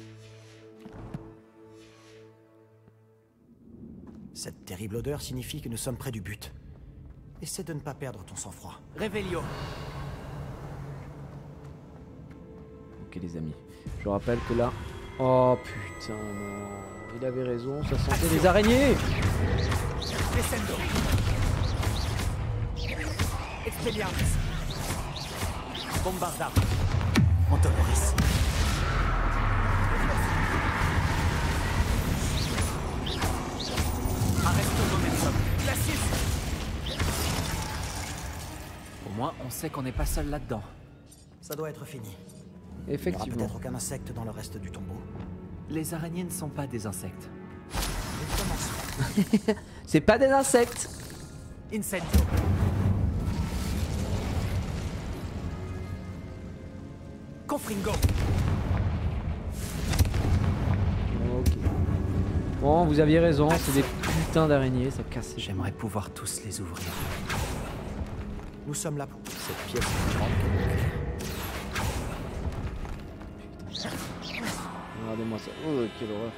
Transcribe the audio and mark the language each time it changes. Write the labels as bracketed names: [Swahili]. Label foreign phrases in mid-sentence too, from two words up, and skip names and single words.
[French] Cette terrible odeur signifie que nous sommes près du but. Essaie de ne pas perdre ton sang-froid. Réveillio. Ok les amis, je rappelle que là... Oh putain non, il avait raison, ça sentait les araignées. Descendo. Expelliarmus. Bombarda. Antonoris. Arresto momentum. Glacis. Au moins, on sait qu'on n'est pas seul là-dedans. Ça doit être fini. Effectivement. Il n'y aura peut-être aucun insecte dans le reste du tombeau. Les araignées ne sont pas des insectes. C'est pas des insectes. Incendio. Confringo. Ok. Bon, vous aviez raison, c'est des putains d'araignées, ça casse. J'aimerais pouvoir tous les ouvrir. Nous sommes là pour cette pièce. Regardez-moi ça. Oh, quelle horreur.